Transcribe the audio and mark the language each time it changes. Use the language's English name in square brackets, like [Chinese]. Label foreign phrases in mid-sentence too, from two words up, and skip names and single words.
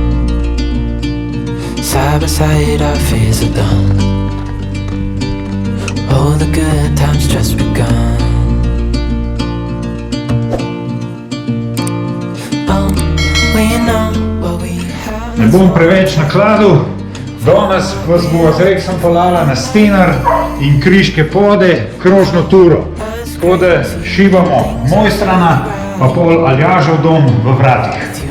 [English] Side by side our fears are done. Oh, the good times just begun. Oh, we know what we have. [Slovenian] Ne bom preveč nakladil. Danes vas bo z Reksom pelala na Stenar in Kriške pode, krožno turo. Tako da šibamo Mojstrana, pa pol Aljažev dom v Vratih.